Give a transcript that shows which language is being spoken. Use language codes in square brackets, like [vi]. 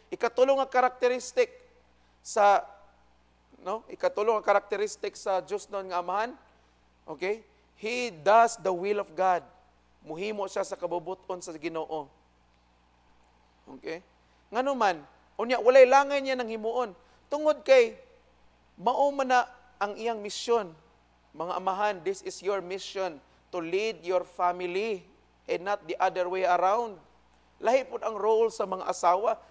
[ceb] Ikatulong nga karakteristik sa ikatulong nga karakteristik sa Dios non nga amahan. Okay? [en] He does the will of God. [ceb] Muhimo siya sa kabubuton sa Ginoo. Okay? Ngano man, unya walay langay niya nang himuon. Tungod kay mao man na ang iyang misyon. Mga amahan, [en] this is your mission to lead your family and not the other way around. [ceb] Lahi po ang role sa mga asawa.